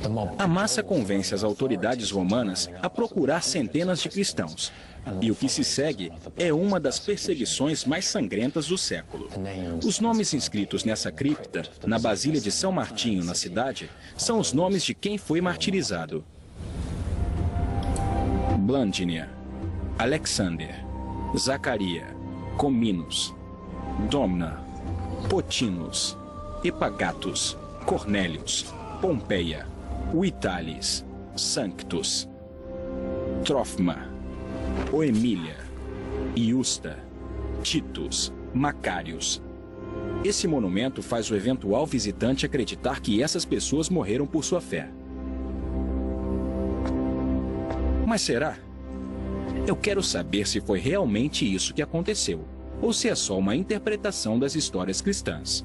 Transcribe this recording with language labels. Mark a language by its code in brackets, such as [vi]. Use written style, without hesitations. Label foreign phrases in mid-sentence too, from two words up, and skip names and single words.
[pt] A massa convence as autoridades romanas a procurar centenas de cristãos. E o que se segue é uma das perseguições mais sangrentas do século. Os nomes inscritos nessa cripta, na Basílica de São Martinho, na cidade, são os nomes de quem foi martirizado: Blandinia, Alexander, Zacaria, Cominus, Domna, Potinus, Epagatus, Cornélius, Pompeia, Vitalis, Sanctus, Trófima, Oemília, Iusta, Titus, Macários. Esse monumento faz o eventual visitante acreditar que essas pessoas morreram por sua fé. Mas será? Eu quero saber se foi realmente isso que aconteceu, ou se é só uma interpretação das histórias cristãs.